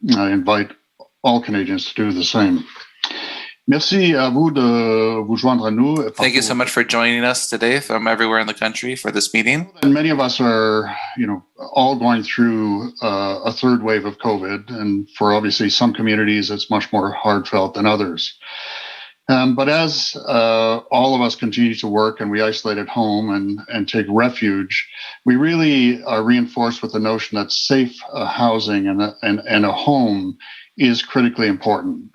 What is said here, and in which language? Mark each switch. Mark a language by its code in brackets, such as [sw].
[en] I invite all Canadians to do the same. [fr] Merci à vous de vous joindre à nous. [en] Thank you so much for joining us today from everywhere in the country for this meeting. And many of us are, all going through a third wave of COVID, and for obviously some communities, it's much more heartfelt than others. But as all of us continue to work and we isolate at home and take refuge, we really are reinforced with the notion that safe housing and a home is critically important.